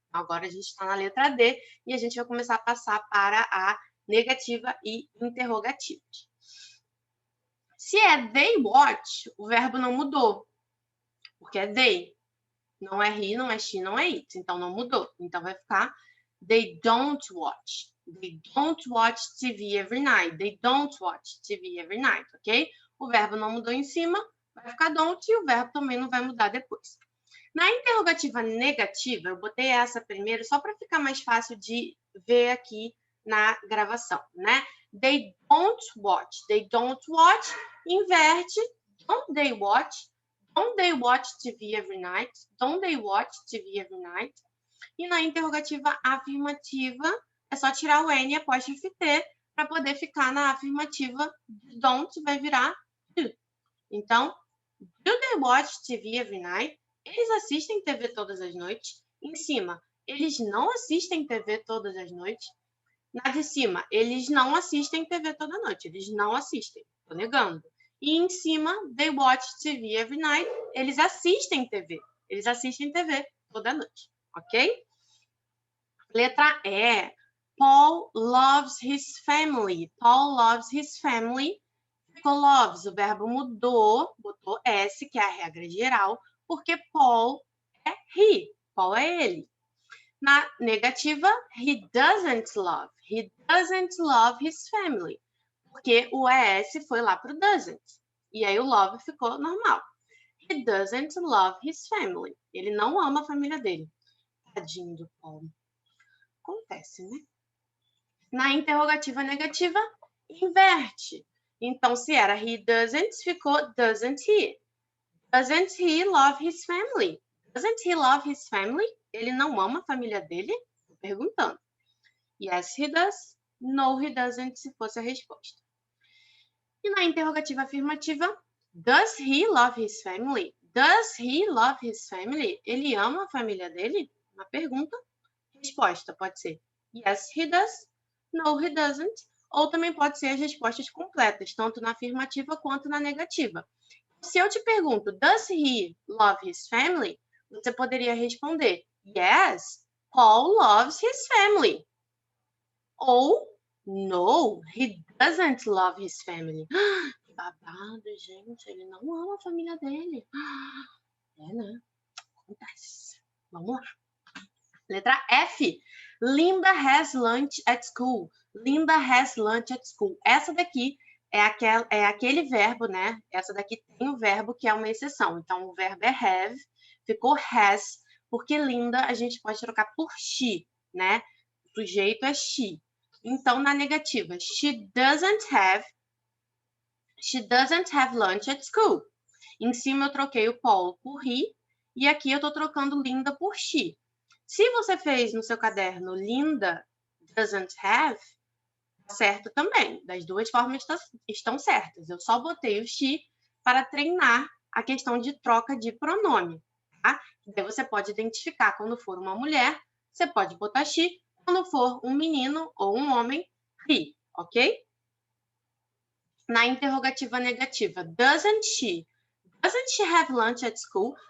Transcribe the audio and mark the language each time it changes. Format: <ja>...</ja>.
<pt>Agora a gente está na letra D e a gente vai começar a passar para a negativa e interrogativas. Se é</pt> <en>they watch,</en> <pt>o verbo não mudou, porque é they. Não é he, não é she, não é it. Então, não mudou. Então, vai ficar</pt> <en>they don't watch. They don't watch TV every night. They don't watch TV every night, ok?</en> <pt>O verbo não mudou em cima, vai ficar don't e o verbo também não vai mudar depois. Na interrogativa negativa, eu botei essa primeiro só para ficar mais fácil de ver aqui na gravação, né?</pt> <en>They don't watch. They don't watch.</en> <pt>Inverte.</pt> <en>Don't they watch? Don't they watch TV every night? Don't they watch TV every night?</en> <pt>E na interrogativa afirmativa, é só tirar o N e apóstrofe T para poder ficar na afirmativa.</pt> <en>Don't</en> <pt>vai virar do. Então,</pt> <en>do they watch TV every night?</en> <pt>Eles assistem TV todas as noites. Em cima, eles não assistem TV todas as noites. Na de cima, eles não assistem TV toda noite. Eles não assistem. Tô negando. E em cima,</pt> <en>they watch TV every night.</en> <pt>Eles assistem TV. Eles assistem TV toda noite. Ok? Letra E.</pt> <en>Paul loves his family. Paul loves his family.</en> <pt>Ficou loves. O verbo mudou. Botou S, que é a regra geral. Porque Paul é he. Paul é ele. Na negativa,</pt> <en>he doesn't love. He doesn't love his family.</en> <pt>Porque o ES foi lá para o doesn't. E aí o love ficou normal.</pt> <en>He doesn't love his family.</en> <pt>Ele não ama a família dele. Tadinho do Paulo. Acontece, né? Na interrogativa negativa, inverte. Então, se era</pt> <en>he doesn't,</en> <pt>ficou</pt> <en>doesn't he. Doesn't he love his family? Doesn't he love his family?</en> <pt>Ele não ama a família dele? Tô perguntando.</pt> <en>Yes, he does. No, he doesn't,</en> <pt>se fosse a resposta. E na interrogativa afirmativa,</pt> <en>does he love his family? Does he love his family?</en> <pt>Ele ama a família dele? Uma pergunta. Resposta pode ser</pt> <en>yes, he does. No, he doesn't.</en> <pt>Ou também pode ser as respostas completas, tanto na afirmativa quanto na negativa. Se eu te pergunto,</pt> <en>does he love his family?</en> <pt>Você poderia responder,</pt> <en>yes, Paul loves his family. Ou, no, he doesn't love his family.</en> <pt>Que babado, gente, ele não ama a família dele. É, né? Acontece. Vamos lá. Letra F.</pt> <en>Linda has lunch at school. Linda has lunch at school.</en> <pt>Essa daqui é aquele verbo, né? Essa daqui tem o verbo que é uma exceção. Então, o verbo é have, ficou has, porque Linda a gente pode trocar por she, né? O sujeito é she. Então, na negativa,</pt> <en>she doesn't have lunch at school.</en> <pt>Em cima eu troquei o Paul por he, e aqui eu tô trocando Linda por she. Se você fez no seu caderno</pt> <en>Linda doesn't have,</en> <pt>certo também. Das duas formas estão certas. Eu só botei o she para treinar a questão de troca de pronome, tá? Daí você pode identificar quando for uma mulher, você pode botar she, quando for um menino ou um homem, he, ok? Na interrogativa negativa,</pt> <en>doesn't she have lunch at school?</en>